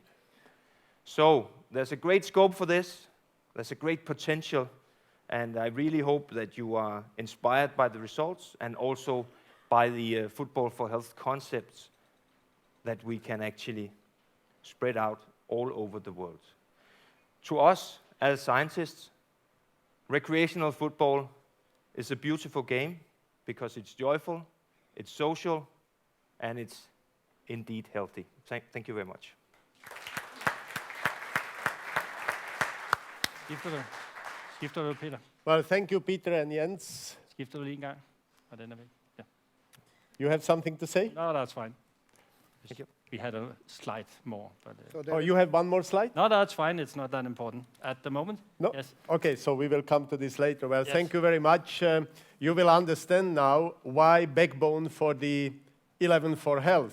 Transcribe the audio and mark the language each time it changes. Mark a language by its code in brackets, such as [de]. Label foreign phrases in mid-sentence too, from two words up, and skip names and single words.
[en] So there's a great scope for this, there's a great potential, and I really hope that you are inspired by the results and also by the Football for Health concepts that we can actually spread out all over the world. To us, as scientists, recreational football is a beautiful game because it's joyful, it's social, and it's indeed healthy. Thank you very much. [da] Skifter du, Peter? [en] Well, thank you, Peter and Jens. [da] Skifter du lige en gang? Og den er væk. Ja. [en] You have something to say? No, that's fine. Thank you. We had a slide more. But, Oh, you have one more slide? no, that's fine. It's not that important at the moment. No? Yes. Okay, so we will come to this later. Well, Yes. thank you very much. You will understand now why backbone for the 11 for Health.